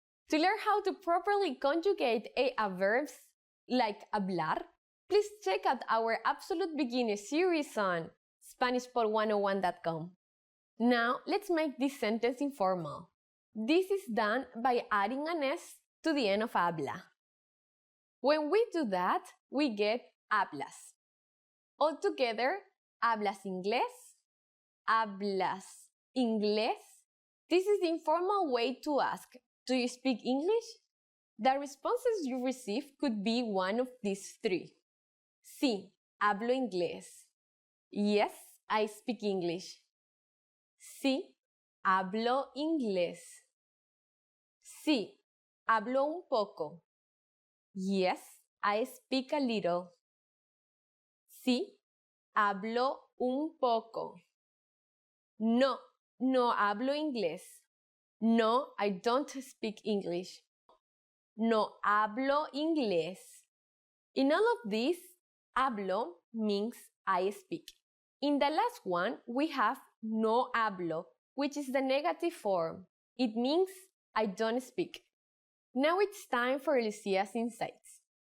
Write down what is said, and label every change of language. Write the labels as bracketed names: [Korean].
[English] To learn how to properly conjugate AR verbs like hablar, please check out our Absolute Beginner series on SpanishPod101.com. Now, let's make this sentence informal. This is done by adding an S to the end of habla. When we do that, we get hablas. Altogether, [Spanish] hablas inglés? Hablas inglés? [English] This is the informal way to ask, do you speak English? The responses you receive could be one of these 3. Sí, hablo inglés. Yes, I speak English. [Spanish] Sí, hablo inglés. Sí, hablo un poco. [English] Yes, I speak a little. [Spanish] Sí, hablo un poco. No, no hablo inglés. [English] No, I don't speak English. [Spanish] no hablo inglés. [English] In all of these, hablo means I speak. In the last one, we have no hablo, which is the negative form. It means I don't speak. Now it's time for Lucia's insights.